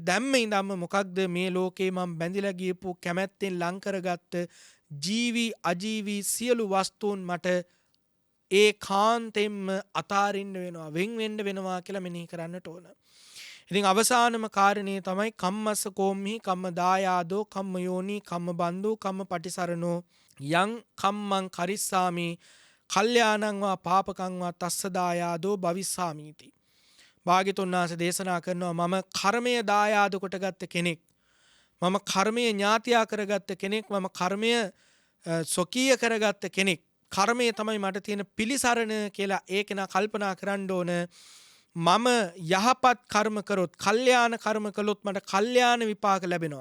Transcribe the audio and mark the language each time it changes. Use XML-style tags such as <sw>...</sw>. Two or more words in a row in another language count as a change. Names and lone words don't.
<si>දැම්ම ඉඳන්ම මොකක්ද මේ ලෝකේ මම බැඳිලා ගියපු කැමැත්තෙන් ලං කරගත්ත ජීවි අජීවි සියලු වස්තුන් මට ඒකාන්තයෙන්ම අතාරින්න වෙනවා, වෙන් වෙන්න වෙනවා කියලා මෙනෙහි කරන්නට ඕන. ඉතින් අවසානම කාරණේ තමයි</si> <pi>කම්මස්ස කෝම්හි කම්ම දායාදෝ කම්ම යෝනි කම්ම බන්දු කම්ම පටිසරණෝ යං කම්මං කරිස්සාමි කල්යාණං වා පාපකං වා තස්ස දායාදෝ භවිස්සාමීති.</pi> <si>භාග්‍යතුන් වහන්සේ දේශනා කරනවා මම කර්මය දායාද කොටගත්ත කෙනෙක්. මම කර්මය ඥාතියා කරගත්ත කෙනෙක්. මම කර්මය ස්වකීය කරගත්ත කෙනෙක්. කර්මය තමයි මට තියෙන පිළිසරණ කියලා ඒ කෙනා කල්පනා කරන්න ඕන. මම යහපත් කර්ම කරොත්, කල්යාණ කර්ම කළොත් මට කල්යාණ විපාක ලැබෙනවා.</si>